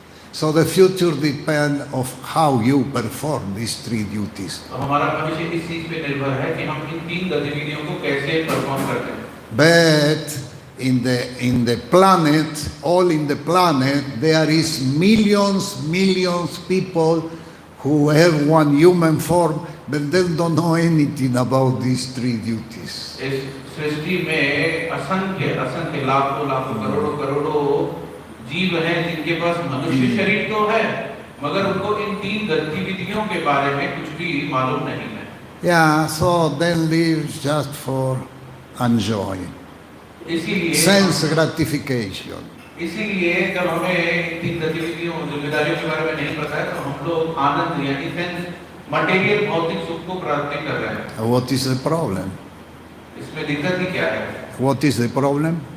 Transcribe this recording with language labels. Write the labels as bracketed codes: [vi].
[en] So the future depends of how you perform these three duties. [hi] तो हमारा भविष्य इस चीज पे निर्भर है कि हम इन तीन गतिविधियों को कैसे परफॉर्म करते हैं। [en] But in the planet, all in the planet, there is millions people who have one human form, but they don't know anything about these three duties. [hi] इस सृष्टि में असंख्य लाखों करोड़ों जीव हैं जिनके पास मनुष्य शरीर तो है, मगर उनको इन तीन गतिविधियों के बारे में कुछ भी मालूम नहीं है। [en] Yeah, so they live just for enjoying. [hi] इसीलिए [en] Sense gratification. [hi] इसीलिए जब हमें इन तीन गतिविधियों जिम्मेदारियों के बारे में नहीं पता है तो हम लोग आनंद यानी सेंस मटेरियल भौतिक सुख को प्राप्त कर रहे हैं। [en] What is the problem? [hi] इसमें दिक्कत ही क्या है? [en] What is the problem?